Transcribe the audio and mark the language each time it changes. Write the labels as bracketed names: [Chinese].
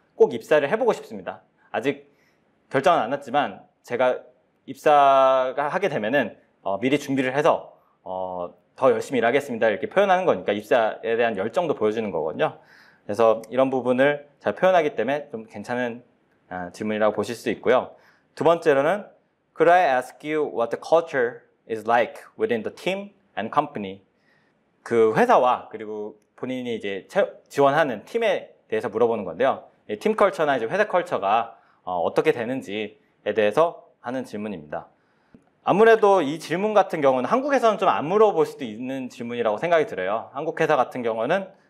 [Korean] 꼭 입사를 해보고 싶습니다. 아직 결정은 안 났지만 제가 입사가 하게 되면은 미리 준비를 해서 더 열심히 일하겠습니다. 이렇게 표현하는 거니까 입사에 대한 열정도 보여주는 거거든요. 그래서 이런 부분을 잘 표현하기 때문에 좀 괜찮은 질문이라고 보실 수 있고요. 두 번째로는 [English] Could I ask you what the culture is like within the team and company? [Korean] 그 회사와 그리고 본인이 이제 지원하는 팀에 대해서 물어보는 건데요. 팀 컬처나 이제 회사 컬처가 어떻게 되는지에 대해서 하는 질문입니다. 아무래도 이 질문 같은 경우는 한국에서는 좀 안 물어볼 수도 있는 질문이라고 생각이 들어요. 한국 회사 같은 경우는